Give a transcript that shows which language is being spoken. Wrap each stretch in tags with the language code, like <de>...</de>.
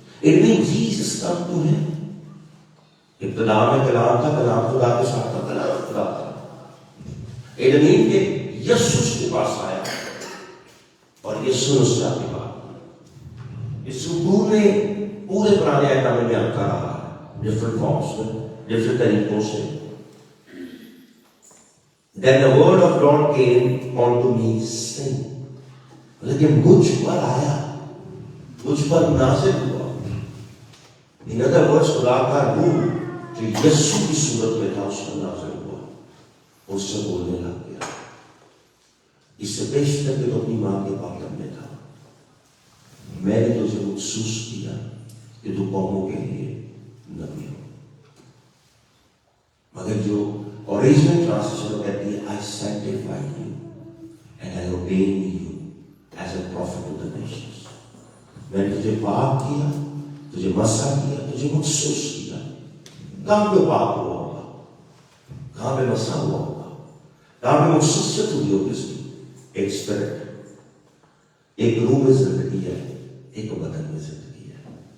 <en>It mean Jesus come to him.</en> <ur>ابتدا میں کلام تھا، کلام خدا کے ساتھ تھا، کلام خدا تھا. اٹ مین کہ یسوع اس کے پاس آیا اور یسوع اس سے آگے بات کی. یسوع پورے پرانے عہد میں بیان کر رہا ہے ڈفرنٹ فارمس میں، ڈفرنٹ طریقوں سے.</ur> <en>Then the word of God came unto me saying.</en> <ur>لیکن مجھ پر آیا، مجھ پر نازل ہوا.</ur> <en>In other words</en> <ur>خدا کا روح جو یسوع کی صورت میں تھا اس پر نازل ہوا، اس سے بولنے لگ گیا. اس سے بیشتر کہ تو اپنی ماں کے باطن میں تھا، میں نے تجھے محسوس کیا کہ تو قوموں کے لیے نبی ہو. مگر جو اوریجنل ٹرانسلیشن کہتی ہے</ur> <en>I sanctify you and I ordain you as a prophet to the nations.</en> <ur>میں نے تجھے پاک کیا، تجھے مسح کیا، تجھے مخصوص کیا. کہاں پہ پاک ہوا ہوگا، کہاں پہ مسح ہوا ہوگا، کہاں پہ مخصوصیت ہوئی ہوگی اس کی؟ ایک اسپرٹ، ایک روح میں زندگی ہے، ایک بدن میں زندگی ہے.</ur>